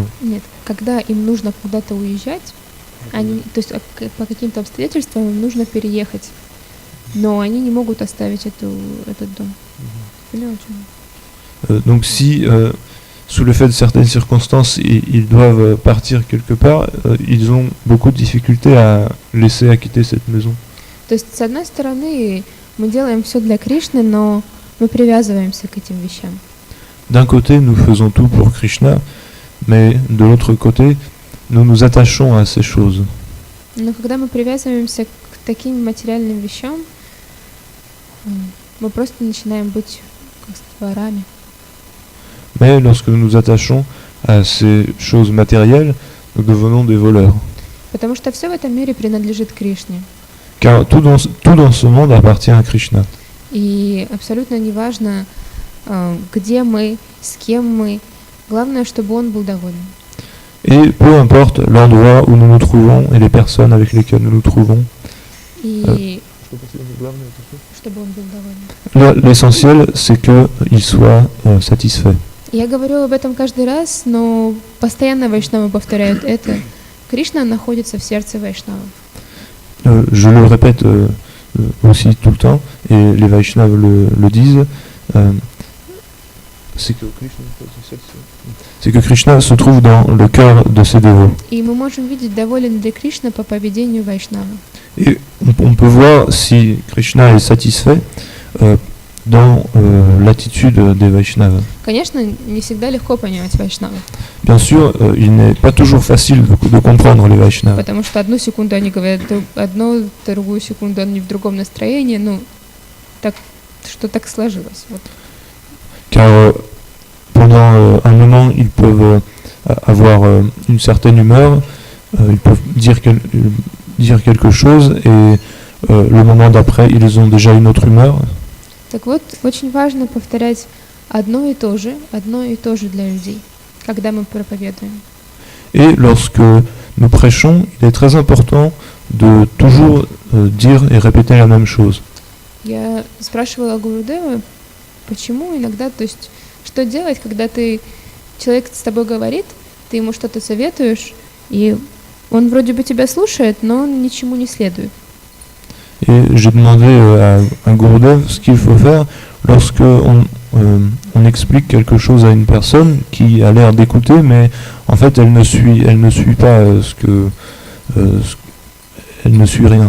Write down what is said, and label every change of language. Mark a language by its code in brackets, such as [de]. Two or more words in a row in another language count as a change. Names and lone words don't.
[ru] Нет, когда им нужно куда-то уезжать, то есть по каким-то обстоятельствам им нужно переехать, но они не могут оставить этот дом. [fr] Donc si, sous le fait de certaines circonstances, ils doivent partir quelque part, ils ont beaucoup de difficultés à quitter cette maison. [ru] То есть, с одной стороны, мы делаем все для Кришны, но мы привязываемся к этим вещам. [fr] D'un côté, nous faisons tout pour Krishna, mais de l'autre côté, nous nous attachons à ces choses. [ru] Но когда мы привязываемся к таким материальным вещам, мы просто начинаем быть как ворами. [fr] Mais lorsque nous nous attachons à ces choses matérielles, nous devenons des voleurs. [ru] Потому что все в этом мире принадлежит Кришне. [fr] Car tout dans ce monde appartient à Krishna. [ru] И абсолютно неважно, где мы, с кем мы, главное, чтобы он был доволен. [fr] Et peu importe l'endroit où nous nous trouvons et les personnes avec lesquelles nous nous trouvons. [ru] И чтобы он был доволен. [fr] L'essentiel, c'est qu'il soit satisfait. [ru] Я говорю об этом каждый раз, но постоянно вайшнавы повторяют это. Кришна находится в сердце вайшнавов. [fr] Je le répète aussi tout le temps, et les Vaishnavas le disent, c'est que Krishna se trouve dans le cœur de ses dévots. [ru] И мы можем видеть, доволен ли Кришна по поведению вайшнава. [fr] Et on peut voir si Krishna est satisfait dans l'attitude des Vaishnavas. [ru] Конечно, не всегда легко понимать вайшнавов. [fr] Bien sûr, il n'est pas toujours facile de comprendre les Vaishnavas. [ru] Потому что одну секунду они говорят одно, другую секунду они в другом настроении, так сложилось. Вот. [fr] Car pendant un moment, ils peuvent avoir une certaine humeur, ils peuvent dire quelque chose, et le moment d'après, ils ont déjà une autre humeur. [ru] Так вот, очень важно повторять одно и то же для людей, когда мы проповедуем. [fr] Et lorsque nous prêchons, il est très important de toujours dire et répéter la même chose. [ru] Я спрашивала Гурудева, почему иногда, то есть, что делать, когда человек с тобой говорит, ты ему что-то советуешь, и он вроде бы тебя слушает, но он ничему не следует. [fr] Et j'ai demandé à Gurudev ce qu'il faut faire lorsque on explique quelque chose à une personne qui a l'air d'écouter, mais en fait elle ne suit pas elle ne suit rien.